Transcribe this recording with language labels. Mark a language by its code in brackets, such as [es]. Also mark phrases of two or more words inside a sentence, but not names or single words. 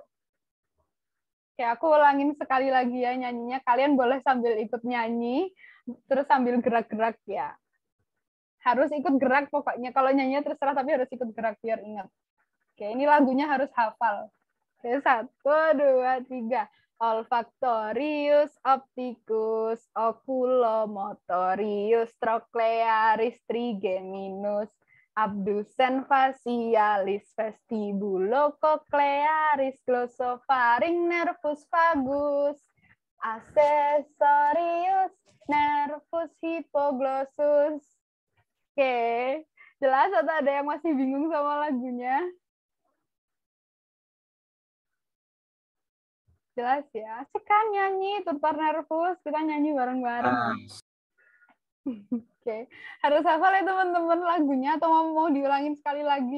[id] Oke, aku ulangin sekali lagi ya nyanyinya. Kalian boleh sambil ikut nyanyi, terus sambil gerak-gerak ya. Harus ikut gerak pokoknya. Kalau nyanyinya terserah, tapi harus ikut gerak biar ingat. Oke, ini lagunya harus hafal. Oke, 1, 2, 3. Olfactorius, opticus, oculomotorius, trochlearis, trigeminus, abdusen facialis, vestibulococlearis, glossofaring, nervus vagus, accessorius, nervus hypoglossus. Oke, jelas atau ada yang masih bingung sama lagunya? Jelas ya. Sekarang nyanyi tutor nervus, kita nyanyi bareng-bareng. Oke, harus hafal ya teman-teman lagunya atau mau diulangin sekali lagi?